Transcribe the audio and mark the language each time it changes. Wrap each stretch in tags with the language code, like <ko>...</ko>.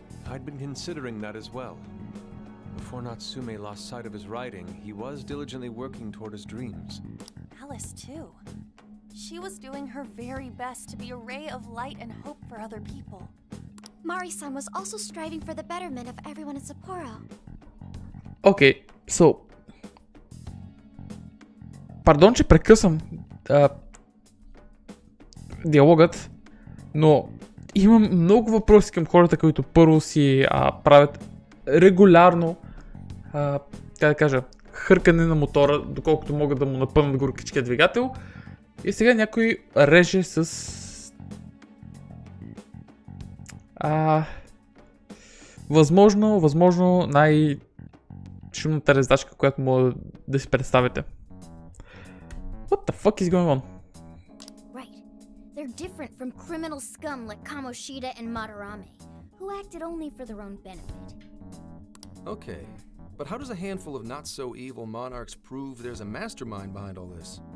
<en>I'd been considering that as well. Before Natsume lost sight of his writing, he was diligently working toward his dreams. Alice, too. She was doing her very best to be a ray of light and hope for other people. Mari-san was also striving for the betterment of everyone in Sapporo. Okay, so...</en> <bg>Пардон, че прекъсвам диалогът, но имам много въпроси към хората, които първо си правят регулярно, как да кажа, хъркане на мотора, доколкото могат да му напънат горкичкия двигател. И сега някой реже с... Възможно най-шумната резачка, която може да си представите.</bg> <en>What the fuck is going on? Right. They're different from criminal scum like Kamoshida and Madarame, who acted only for their own benefit. Okay, but how does a handful of not-so-evil monarchs prove there's a mastermind behind all this?</en>